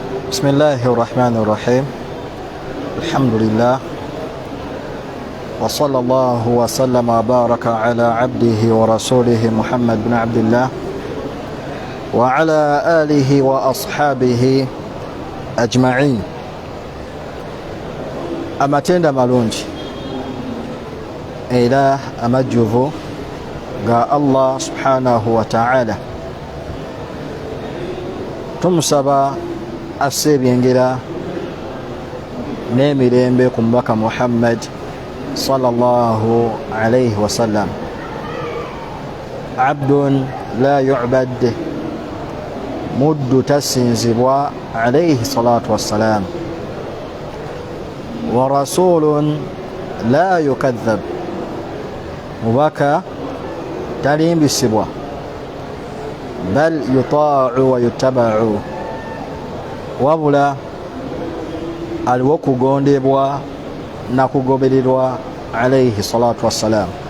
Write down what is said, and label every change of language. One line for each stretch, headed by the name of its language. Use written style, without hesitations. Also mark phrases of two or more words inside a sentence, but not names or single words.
Arabic: بسم الله الرحمن الرحيم الحمد لله وصلى الله وسلم وبارك على عبده ورسوله محمد بن عبد الله وعلى آله وأصحابه أجمعين.
Ganda: amatenda malungi era amajjuvu ga Allah
Arabic: سبحانه وتعالى,
Ganda: tumusaba asse ebyengera n'emirembe ku mubaka Muhammad
Arabic: صلى الله عليه وسلم, عبد لا يعبد,
Ganda: muddu tasinzibwa
Arabic: عليه الصلاة والسلام, ورسول لا يكذب,
Ganda: mubaka talimbisibwa
Arabic: بل يطاع ويتبع,
Ganda: wabula aliwo kugondebwa na kugobererwa
Arabic: عليه الصلاة والسلام.